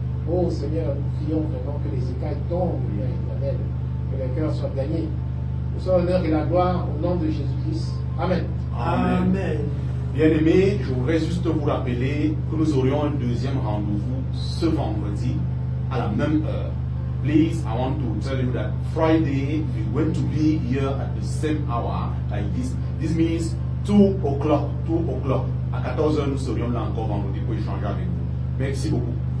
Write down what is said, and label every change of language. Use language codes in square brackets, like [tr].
[fr] Oh Seigneur, nous prions vraiment que les écailles tombent, Père éternel, que les cœurs soient gagnés. Nous sommes l'honneur et la gloire au nom de Jésus-Christ. Amen. Amen. Bien-aimés, je voudrais juste vous rappeler que nous aurions un deuxième rendez-vous ce vendredi à la même heure. [en] Please, I want to tell you that Friday we're going to be here at the same hour like this. This means 2 o'clock. [fr] À 14h, nous serions là encore vendredi pour échanger avec vous. Merci beaucoup.